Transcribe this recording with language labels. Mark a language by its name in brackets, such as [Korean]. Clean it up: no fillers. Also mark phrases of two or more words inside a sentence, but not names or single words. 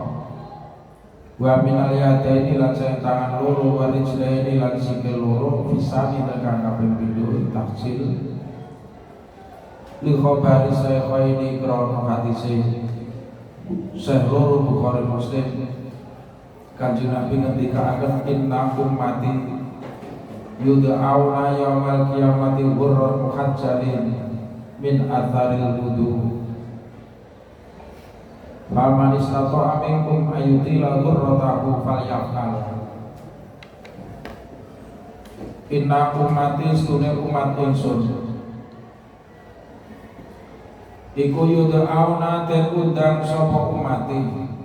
[Arabic] ومن اليدين [Javanese] lan sing tangan loro [Arabic] والرجلين [Javanese] lan sikil loro fisani kang kaping pindho taksil. [Arabic] لخبر سيدنا [Javanese] krono hadise Syekh loro Bukhari Muslim. Kanjeng Nabi ngendikaaken [Arabic] إن أمتي يدعون يوم القيامة غرا محجلين من آثار الوضوء. فمن استطاع منكم أن يطيل غرته فليفعل. إن أمتي [Javanese] sunne umat ingsun iku yud'auna ten undang sapa umati